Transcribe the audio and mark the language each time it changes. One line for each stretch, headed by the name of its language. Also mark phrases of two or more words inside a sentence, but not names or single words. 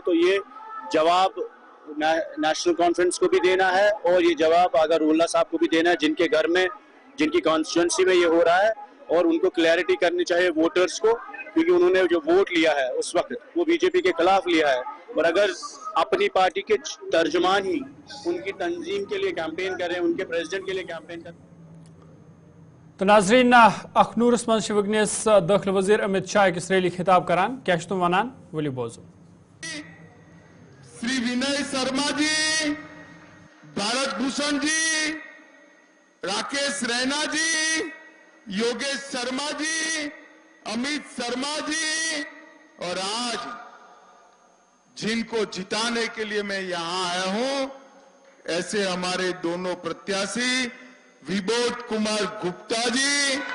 Hindi: तो ये जवाब नेशनल कॉन्फ्रेंस को भी देना है और ये जवाब अगर उल्ला साहब को भी देना है जिनके घर में, जिनकी कॉन्स्टिट्यूंसी में ये हो रहा है। और उनको क्लैरिटी करनी चाहिए वोटर्स को, क्योंकि उन्होंने जो वोट लिया है उस वक्त वो BJP के खिलाफ लिया है। और अगर अपनी पार्टी के तर्जुमान ही उनकी तंजीम के लिए कैंपेन कर रहे हैं, उनके प्रेसिडेंट के लिए कैंपेन कर रहे हैं।
Kashmiri: तो नाजरीन अखनूरस मज वनस दाखिल वजीर अमित शाह अकिस रैली खिताब करान, क्या तुम वनान वली बोजो।
Hindi: श्री विनय शर्मा जी, भारत भूषण जी, राकेश रैना जी, योगेश शर्मा जी, अमित शर्मा जी, और आज जिनको जिताने के लिए मैं यहां आया हूं, ऐसे हमारे दोनों प्रत्याशी विबोध कुमार गुप्ता जी